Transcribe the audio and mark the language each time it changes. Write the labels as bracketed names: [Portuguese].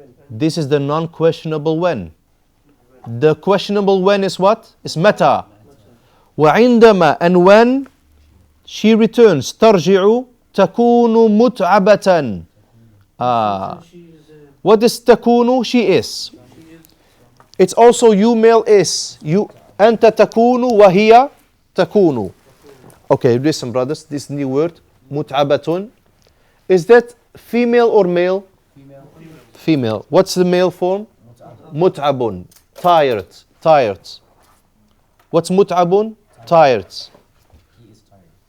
[English] This is the non-questionable when. The questionable when is what? Is [Arabic] متى. وعندما, [English] and when she returns. [Arabic] ترجع تكون متعبة. [English] What is [Arabic] تكون? [English] She is. It's also you male is. You [Arabic] أنت تكون وهي تكون. [English] Okay, listen brothers, this new word, [Arabic] متعبة. [English] Is that female or male? Female. What's the male form? [Arabic] متعب. [English] Tired. Tired. What's متعب? Tired. He is tired.